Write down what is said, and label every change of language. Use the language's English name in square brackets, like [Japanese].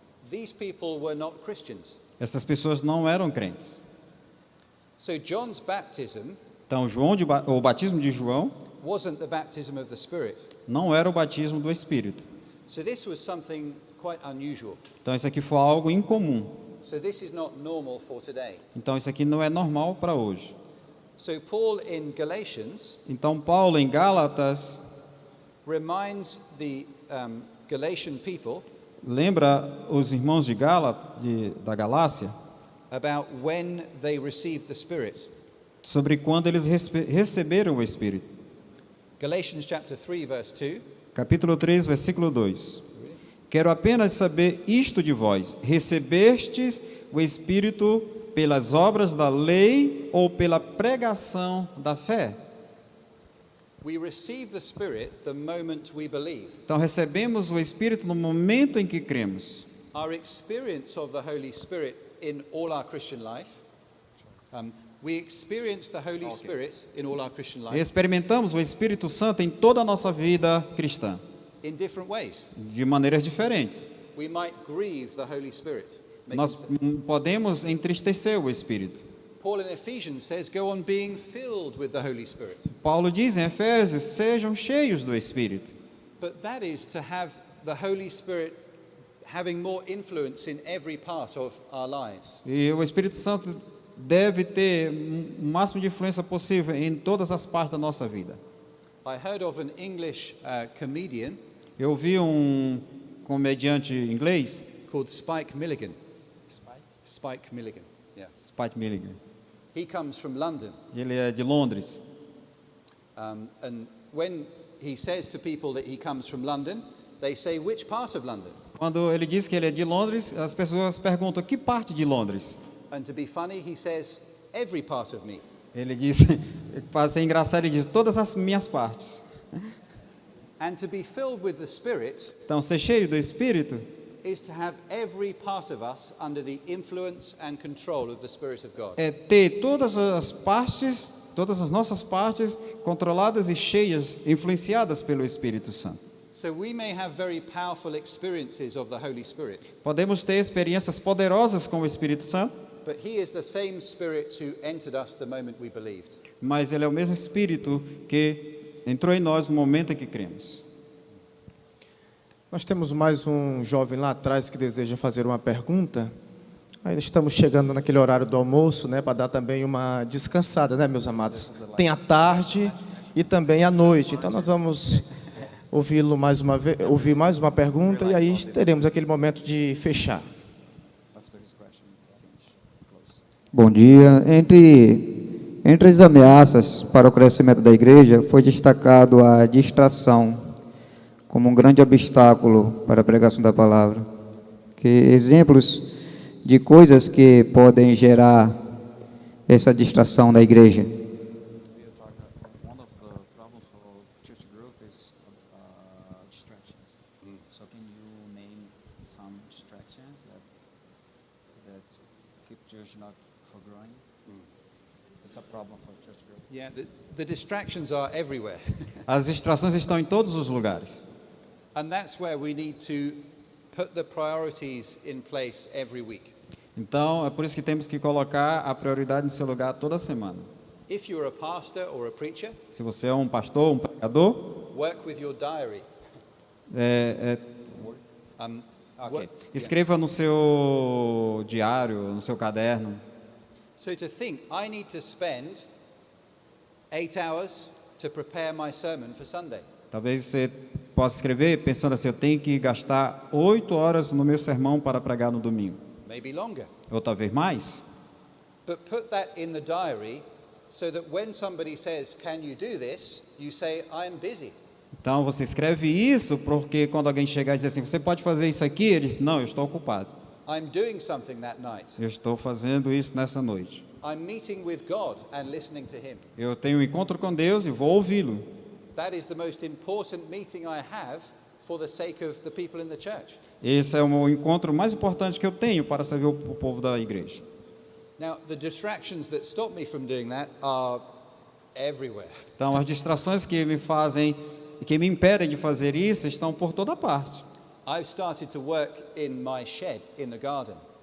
[English] these people were not Christians. [Portuguese] essas pessoas não eram crentes. [English] So John's baptism [Portuguese] Então, o batismo de João [English] wasn't the baptism of the Spirit. [Portuguese] não era o batismo do Espírito. [English] So this was something quite unusual. [Portuguese] Então, isso aqui foi algo incomum. [English] So this is not normal for today. [Portuguese] Então, isso aqui não é normal para hoje. [English] So Paul in Galatians [Portuguese] Então, Paulo, em Gálatas, [English] reminds the Galatian people [Portuguese] lembra os irmãos de da Galácia [English] about when they received the Spirit. [Portuguese] sobre quando eles receberam o Espírito. [English] Galatians chapter 3 verse 2. [Portuguese] Capítulo 3, versículo 2. Quero apenas saber isto de vós: recebestes o Espírito pelas obras da lei ou pela pregação da fé? [English] We receive the Spirit the moment we believe. [Portuguese] Então recebemos o Espírito no momento em que cremos. [English] Our experience of the Holy Spirit in all our Christian life, we experience the Holy Spirit in all our Christian life [Portuguese] Experimentamos o Espírito Santo em toda a nossa vida cristã, [English] in different ways. [Portuguese] de maneiras diferentes. [English] We might grieve the Holy Spirit. Make [Portuguese] Nós [English] him- [Portuguese] podemos entristecer o Espírito. [English] Paul in Ephesians says, go on being filled with the Holy Spirit. [Portuguese] Paulo diz em Efésios: sejam cheios do Espírito. [English] But that is to have the Holy Spirit having more influence in every part of our lives. [Portuguese] E o Espírito Santo deve ter o máximo de influência possível em todas as partes da nossa vida. [English] I heard of an English comedian [Portuguese] Eu ouvi um comediante inglês, [English] called Spike Milligan. Spike Milligan, yeah. [Portuguese] Spike Milligan. [English] He comes from London. [Portuguese] Ele é de Londres. [English] And when he says to people that he comes from London, they say, which part of London? [Portuguese] Quando ele diz que ele é de Londres, as pessoas perguntam: que parte de Londres? [English] And to be funny, he says, every part of me. [Portuguese] Ele diz, para ser engraçado, ele diz: todas as minhas partes. [English] And to be filled with the Spirit [Portuguese] Então, ser cheio do Espírito [English] is to have every part of us under the influence and control of the Spirit of God. [Portuguese] é ter todas as partes, todas as nossas partes controladas e cheias, influenciadas pelo Espírito Santo. [English] So we may have very powerful experiences of the Holy Spirit, [Portuguese] Podemos ter experiências poderosas com o Espírito Santo, [English] but He is the same Spirit who entered us the moment we believed. [Portuguese] mas ele é o mesmo Espírito que entrou em nós no momento em que cremos. Nós temos mais um jovem lá atrás que deseja fazer uma pergunta. Ainda estamos chegando naquele horário do almoço, né, para dar também uma descansada, né, meus amados? Tem a tarde e também a noite. Então nós vamos ouvi-lo mais uma vez, ouvir mais uma pergunta e aí teremos aquele momento de fechar. Bom dia. Entre as ameaças para o crescimento da igreja, foi destacado a distração como um grande obstáculo para a pregação da palavra. Que exemplos de coisas que podem gerar essa distração da igreja? [English] One of the problems for church growth is distractions. So can you name some distractions that keep church not from growing? It's a problem for church growth. Yeah, the distractions are everywhere. [Portuguese] As distrações estão em todos os lugares. [English] And that's where we need to put the priorities in place every week. [Portuguese] Então, é por isso que temos que colocar a prioridade no seu lugar toda semana. [English] If you're a pastor or a preacher, [Portuguese] Se você é um pastor, um pregador, [English] work with your diary. ok, Work- [Portuguese] escreva no seu diário, no seu caderno. [English] So to think, I need to spend 8 hours to prepare my sermon for Sunday. [Portuguese] Talvez você possa escrever pensando assim, eu tenho que gastar 8 horas no meu sermão para pregar no domingo. [English] Maybe longer. [Portuguese] Ou talvez mais. [English] But put that in the diary so that when somebody says, "Can you do this?" you say, "I'm busy." [Portuguese] Então você escreve isso porque quando alguém chegar e dizer assim, você pode fazer isso aqui? Ele diz, não, eu estou ocupado. [English] I'm doing something that night. [Portuguese] Eu estou fazendo isso nessa noite. [English] I'm meeting with God and listening to Him. [Portuguese] Eu tenho um encontro com Deus e vou ouvi-lo. [English] That is the most important meeting I have for the sake of the people in the church. [Portuguese] Esse é o encontro mais importante que eu tenho para servir o povo da igreja. [English] Now, the distractions that stop me from doing that are everywhere. [Portuguese] Então, as distrações que me impedem de fazer isso estão por toda parte. [English] I've started to work in my shed in the garden.